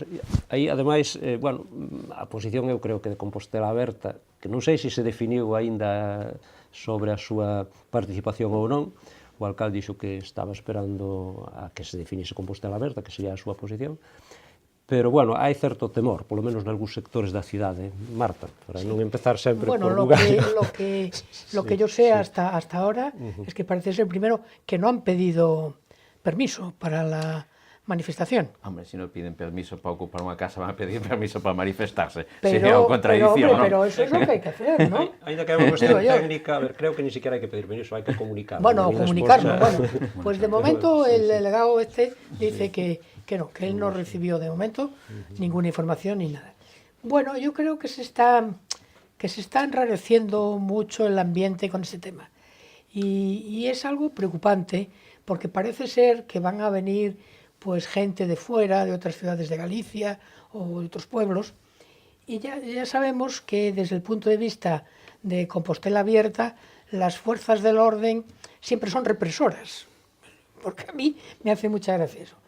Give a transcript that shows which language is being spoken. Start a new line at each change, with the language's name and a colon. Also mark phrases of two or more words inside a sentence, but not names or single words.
Galician: Aí, ademais, bueno, a posición eu creo que de Compostela Aberta, que non sei se se definiu aínda sobre a súa participación ou non. O alcalde dixo que estaba esperando a que se definise Compostela Aberta, que sería a súa posición. Pero, bueno, hai certo temor, polo menos nalgúns sectores da cidade, Marta, para non empezar sempre por lugar.
Spanish: Lo que yo sé hasta ahora es que parece ser, primero, que no han pedido permiso para la manifestación. Hombre, si no piden permiso para ocupar unha casa, van a pedir permiso para manifestarse.
Galician: Pero, sería unha contradicción, ¿no?
Spanish: Pero eso es lo que hay que hacer, ¿no?
Galician: Ainda que hai unha cuestión técnica, a ver, creo que
Spanish: ni siquiera
Galician: hai que pedir permiso, hai que comunicarlo.
Spanish: Bueno, comunicarlo, bueno. Pues de momento el delegado dice que no, que él no recibió de momento ninguna información ni nada. Bueno, yo creo que se está enrareciendo mucho el ambiente con ese tema. Y es algo preocupante, porque parece ser que van a venir pues gente de fuera, de otras ciudades de Galicia o de otros pueblos, y ya sabemos que desde el punto de vista de Compostela Abierta, las fuerzas del orden siempre son represoras, porque a mí me hace mucha gracia eso.